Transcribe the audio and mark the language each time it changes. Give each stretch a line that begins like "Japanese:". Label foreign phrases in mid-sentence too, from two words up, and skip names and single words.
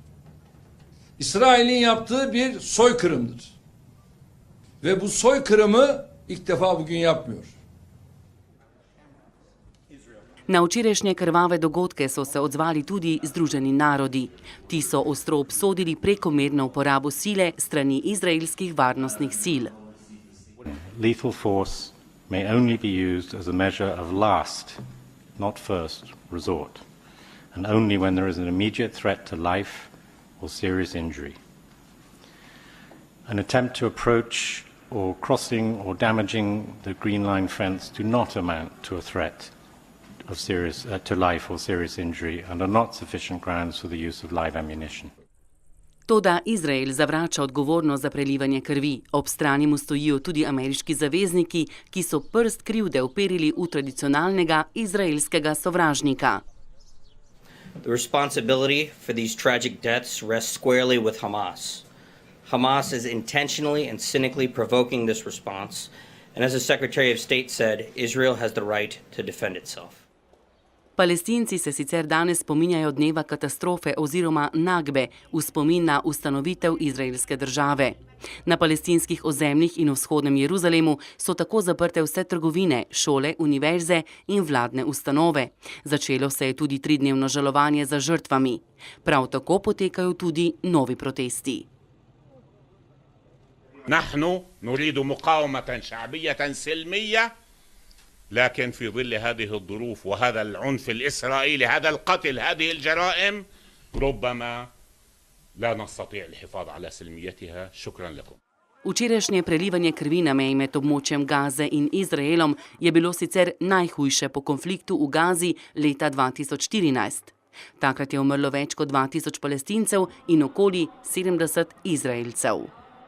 Turkish: İsrail'in yaptığı bir soykırımdır. Ve bu soykırımı ilk defa bugün yapmıyor.
Slovenian: Na včerajšnje krvave dogodke so se odzvali tudi Združeni narodi. Ti so ostro obsodili prekomerno uporabo sile strani izraelskih varnostnih sil.
English: Lethal force may only be used as a measure of last, not first resort, and only when there is an immediate threat to life or serious injury. An attempt to approach or crossing or damaging the Green Line fence do not amount to a threat of to life or serious injury and are not sufficient grounds for the use of live ammunition.
Slovenian: Toda Izrael zavrača odgovornost za prelivanje krvi. Ob strani mu stojijo tudi ameriški zavezniki, ki so prst krivde uperili v tradicionalnega izraelskega sovražnika.
English: The responsibility for these tragic deaths rests squarely with Hamas. Hamas is intentionally and cynically provoking this response, and as the Secretary of State said, Israel has the right to defend itself.
Slovenian: Palestinci se sicer danes spominjajo dneva katastrofe oziroma Nagbe v spomin na ustanovitev izraelske države. Na palestinskih ozemljih in v vzhodnem Jeruzalemu so tako zaprte vse trgovine, šole, univerze in vladne ustanove. Začelo se je tudi 3-dnevno žalovanje za žrtvami. Prav tako potekajo tudi novi protesti.
Arabic: نحن نريد مقاومة شعبية سلمية لكن في ظل هذه الظروف وهذا العنف الإسرائيلي هذا القتل هذه الجرائم ربما لا نستطيع الحفاظ على سلميتها. شكرا لكم.
Slovenian: Včerajšnje prelivanje krvi na meji med območjem Gaze in Izraelom je bilo sicer najhujše po konfliktu v Gazi leta 2014. Takrat je umrlo več kot 2000 Palestincev in okoli 70 Izraelcev.